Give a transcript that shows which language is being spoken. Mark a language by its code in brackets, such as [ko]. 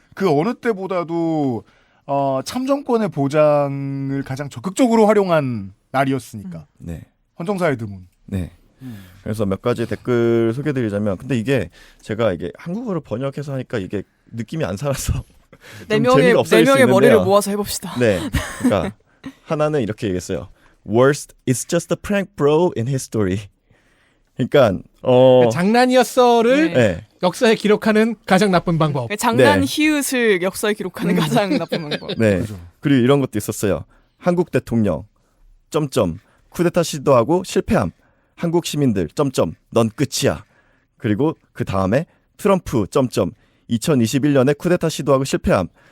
[ko] 그 어느 때보다도 참정권의 보장을 가장 적극적으로 활용한 날이었으니까. 네. 헌정사의 드문. 네. 그래서 몇 가지 댓글 소개드리자면, 근데 이게 제가 이게 한국어로 번역해서 하니까 이게 느낌이 안 살아서 네 명의 머리를 모아서 해봅시다. 네, 그러니까 하나는 이렇게 얘기했어요. [en] Worst is just a prank bro in history. [ko] 그러니까 장난이었어를 네. 역사에 기록하는 가장 나쁜 방법. 장난 네. 히읗을 역사에 기록하는 가장 나쁜 방법. 네. 그렇죠. 그리고 이런 것도 있었어요. 한국 대통령 점점 쿠데타 시도하고 실패함. 한국 시민들 점점 넌 끝이야. 그리고 그 다음에 트럼프 점점 2021년에 쿠데타 시도하고 실패함.